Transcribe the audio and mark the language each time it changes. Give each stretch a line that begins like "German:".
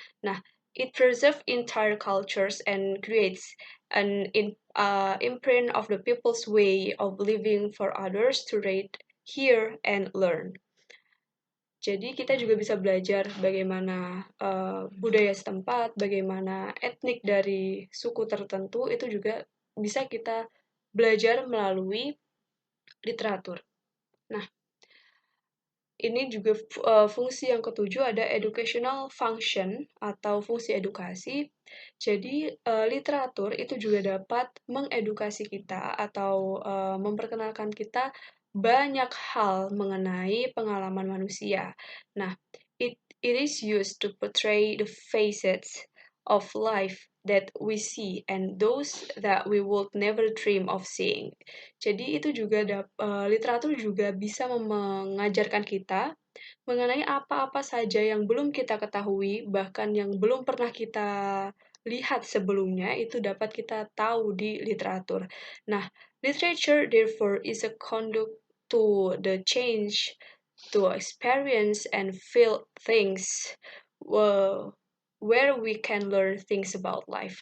English: Nah, it preserves entire cultures and creates an imprint of the people's way of living for others to read, hear, and learn.
Indonesian: Jadi kita juga bisa belajar bagaimana budaya setempat, bagaimana etnik dari suku tertentu itu juga bisa kita belajar melalui literatur. Nah, ini juga fungsi yang ketujuh ada
English: educational function
Indonesian: atau fungsi edukasi. Jadi literatur itu juga dapat mengedukasi kita atau memperkenalkan kita banyak hal mengenai pengalaman manusia.
English: Nah, it is used to portray the facets of life that we see and those that we would never dream of seeing.
Indonesian: Jadi itu juga literatur juga bisa mengajarkan kita mengenai apa-apa saja yang belum kita ketahui, bahkan yang belum pernah kita lihat sebelumnya, itu dapat kita tahu di literatur.
English: Nah, literature therefore is a conduct to the change, to experience and feel things, where we can learn things about life.